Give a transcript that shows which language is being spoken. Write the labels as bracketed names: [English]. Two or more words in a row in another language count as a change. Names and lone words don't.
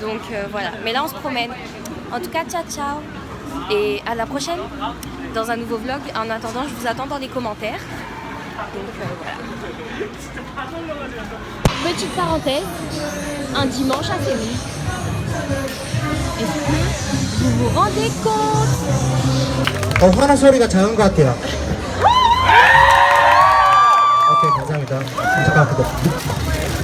[French] Donc voilà, mais là on se promène. En tout cas, ciao ciao et à la prochaine dans un nouveau vlog. En attendant, je vous attends dans les commentaires. Donc voilà. Petite parenthèse, un dimanche à Séoul. Est-ce que vous vous rendez compte? [Korean] 화나 소리가 작은 것 같아요. 오케이, 감사합니다. 잠깐 기다려.